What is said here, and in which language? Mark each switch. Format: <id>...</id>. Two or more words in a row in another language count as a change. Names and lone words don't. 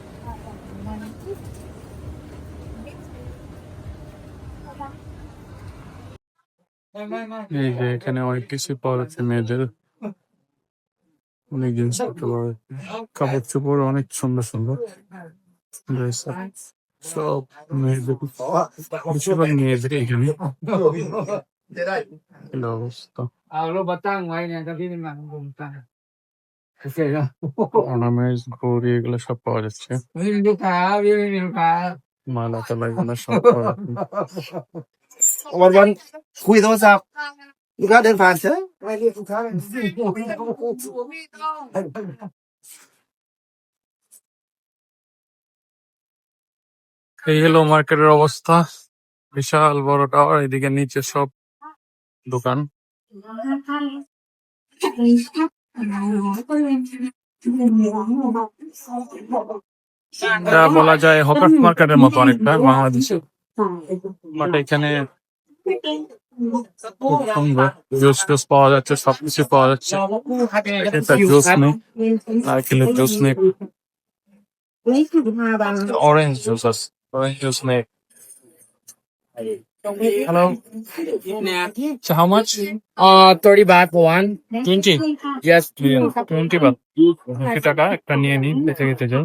<bn>এই যে এখানে অনেক কিছু পাওয়া যাচ্ছে মেয়েদের, অনেক জিনিসপত্র পাওয়া যাচ্ছে, কাপড় চোপড় অনেক সুন্দর সুন্দর ড্রেস সব মেয়েদের, বেশিরভাগ মেয়েদের এখানে। এলো অবস্থা, অর্নামেন্টস, ঘড়ি, এগুলো সব পাওয়া যাচ্ছে। মালা টালা এগুলো সব পাওয়া যাচ্ছে।</bn> <th>วันคุยโทรศัพท์ลูกค้าเดินผ่านเฉย</th> <bn>এই হলো মার্কেটের অবস্থা, বিশাল বড় টাওয়ার, এদিকে নিচে সব দোকান। এটা বলা যায় হকার্স মার্কেটের মতো অনেকটা বাংলাদেশে, বাট এখানে খুব সুন্দর জুস টুস পাওয়া যাচ্ছে, সবকিছু পাওয়া যাচ্ছে। এটা জুস নেই, নারকেলের জুস নেই,</bn> <en>orange juice</en> <bn>আছে,</bn> <en>orange juice</en> <bn>নেই।</bn> <en>Hello. So how much? 30 baht for one. 20. Yes.</en> <bn>20 বাট। 20 টাকা একটা নিয়ে নিন, বেঁচে গেছে যাও।</bn>